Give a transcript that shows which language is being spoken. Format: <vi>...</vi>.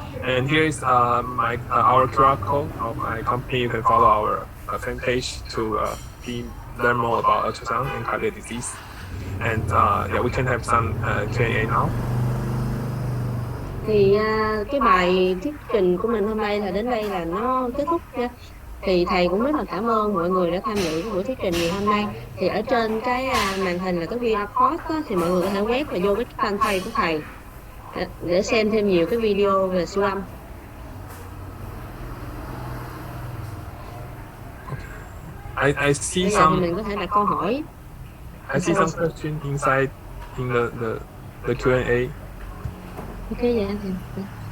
<en>And here is our QR code of my company. You can follow our fan page to learn more about ultrasound and cardiac disease. And yeah, we can have some Q&A now.</en> <vi>Thì cái bài thuyết trình của mình hôm nay là đến đây là nó kết thúc nha. Thì thầy cũng rất là cảm ơn mọi người đã tham dự cái buổi thuyết trình ngày hôm nay. Thì ở trên cái màn hình là cái QR code đó, thì mọi người có thể quét và vô cái fanpage của thầy để xem thêm nhiều cái video về siêu âm.</vi> <en>I see</en> <vi>Bây giờ thì mình có thể đặt câu hỏi.</vi> <en>I see some question inside in the Q&A.</en> <vi>Ok, vậy thì</vi>